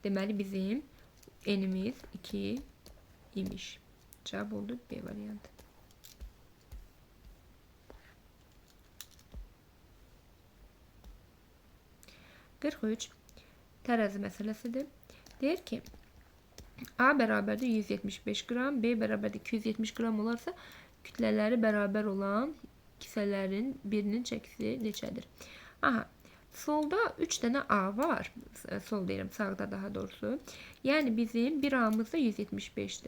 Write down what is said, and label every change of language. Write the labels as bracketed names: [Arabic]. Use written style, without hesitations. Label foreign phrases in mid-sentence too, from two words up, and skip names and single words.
[Azerbaijani] Deməli bizim n'imiz 2 imiş. [Turkish] Cevap oldu B variantı. (43) Terazi meselesidir. [Azerbaijani] Deyir ki A beraberdir 175 gram, B beraberdir 270 gram olarsa kütleleri beraber olan kisələrin birinin çəkisi neçədir? [Turkish] Aha, solda 3 tane A var. [Azerbaijani] Sol deyirəm, sağda daha doğrusu. Yani bizim bir A'mız da 175'dir.